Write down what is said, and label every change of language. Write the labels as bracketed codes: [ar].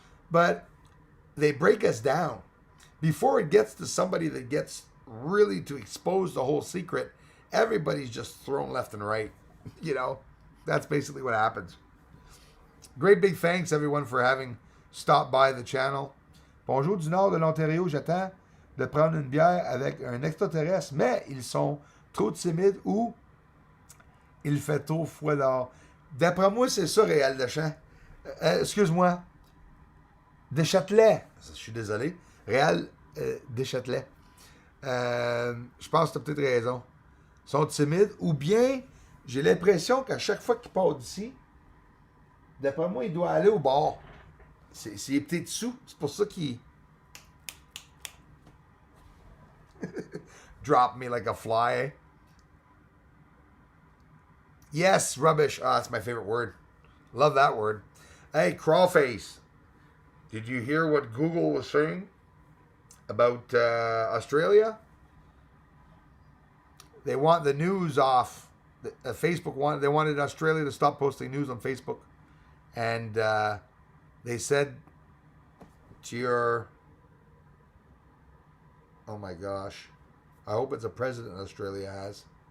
[en] But they break us down. Before it gets to somebody that gets really to expose the whole secret, everybody's just thrown left and right. That's basically what happens. Great big thanks, everyone, for having stopped by the channel. [fr] Bonjour du nord de l'Ontario, j'attends de prendre une bière avec un extraterrestre, mais ils sont trop timides ou il fait trop froid dehors. D'après moi, c'est ça, Réal Deschamps. Excuse-moi. Deschâtelet. Je suis désolé. Réal Deschâtelet. Je pense que tu as peut-être raison. Ils sont timides, ou bien j'ai l'impression qu'à chaque fois qu'il part d'ici, d'après moi, il doit aller au bar. C'est peut-être sous. C'est pour ça qu'il [en] drop me like a fly. Yes, rubbish. Oh, that's my favorite word. Love that word. Hey, Crawface. Did you hear what Google was saying about Australia? They want the news off. Facebook wanted Australia to stop posting news on Facebook, and they said to your, oh my gosh, I hope it's a president Australia has.